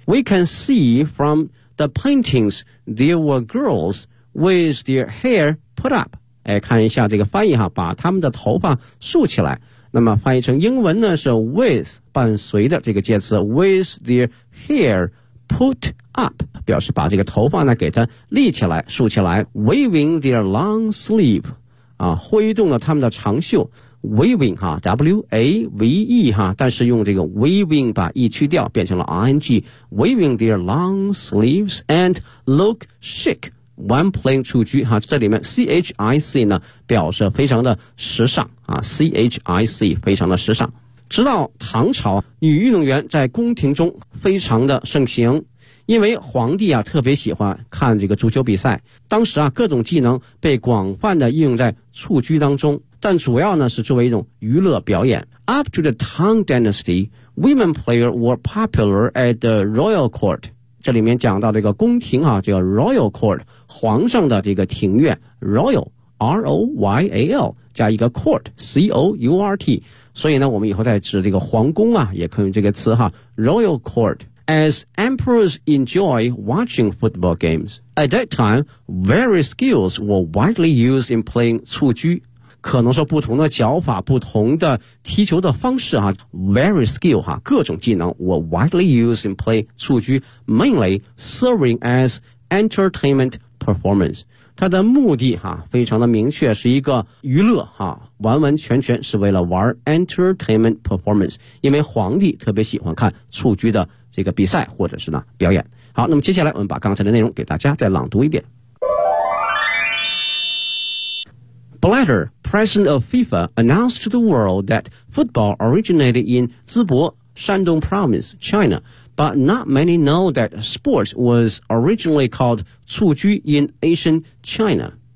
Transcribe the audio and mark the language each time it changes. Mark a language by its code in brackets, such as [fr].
[en] We can see from the paintings there were girls with their hair put up. [zh] 看一下这个翻译，把他们的头发竖起来。那么翻译成英文呢是 with 伴随的这个介词 [en] with their hair put up， [zh] 表示把这个头发呢给它立起来竖起来。 [en] Waving their long sleeve， [zh] 挥动了他们的长袖。 Waving W-A-V-E 但是用这个 waving 把 E 去掉变成了 ING， [en] Waving their long sleeves and look chic when playing [zh] 蹴鞠，这里面 C-H-I-C 呢表示非常的时尚，C-H-I-C 非常的时尚。直到唐朝，女运动员在宫廷中非常的盛行，因为皇帝，特别喜欢看这个足球比赛，当时，各种技能被广泛的应用在蹴鞠当中，但主要呢是作为一种娱乐表演。 [en] Up to the Tang Dynasty, women players were popular at the royal court. [zh] 这里面讲到这个宫廷，这个 royal court, 皇上的这个庭院 royal, R-O-Y-A-L, 加一个 court, C-O-U-R-T。所以呢我们以后再指这个皇宫，也可以用这个词，royal court。 [en] As emperors enjoy watching football games, at that time, various skills were widely used in playing 蹴鞠。 [zh] 可能说不同的脚法不同的踢球的方式， [en] various skill [zh] ，各种技能 [en] were widely used in play 蹴鞠 mainly serving as entertainment performance。 [zh] 它的目的，非常的明确是一个娱乐，完完全全是为了玩 entertainment performance， 因为皇帝特别喜欢看蹴鞠的这个比赛或者是呢表演。好，那么接下来我们把刚才的内容给大家再朗读一遍。 [en] Blatter, president of FIFA, announced to the world that football originated in Zibo, Shandong Province, China, but not many know that sports was originally called 蹴鞠 in ancient China.